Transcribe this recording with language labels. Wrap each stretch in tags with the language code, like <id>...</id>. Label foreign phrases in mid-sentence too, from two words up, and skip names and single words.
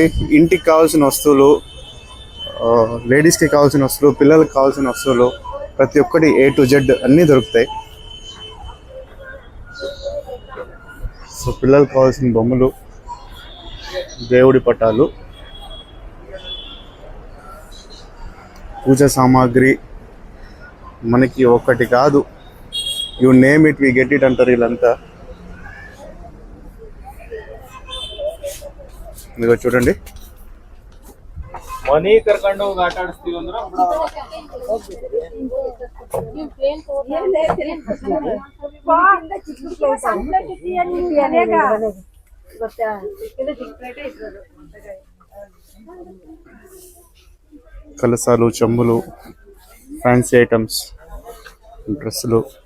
<te>ఇంటికి కావాల్సిన వస్తువులు, లేడీస్కి కావాల్సిన వస్తువులు, పిల్లలకి కావాల్సిన వస్తువులు, ప్రతి ఒక్కటి</te> <en>A to Z</en> <te>అన్నీ దొరుకుతాయి. సో పిల్లలకు కావాల్సిన బొమ్మలు, దేవుడి పటాలు, పూజ సామాగ్రి, మనకి ఒకటి కాదు,</te> <en>you name it we get it</en> <te>అంటారు వీళ్ళంతా. ఇదిగో చూడండి,</te> <kn>ಮನಿ ಕರ್ಕೊಂಡು ಹೋಗಿ ಆಟ ಆಡಿಸ್ತೀವಿ ಅಂದ್ರೆ</kn> <te>కలసాలు, చెంబులు,</te> <en>fancy items,</en> <te>డ్రెస్సులు,</te>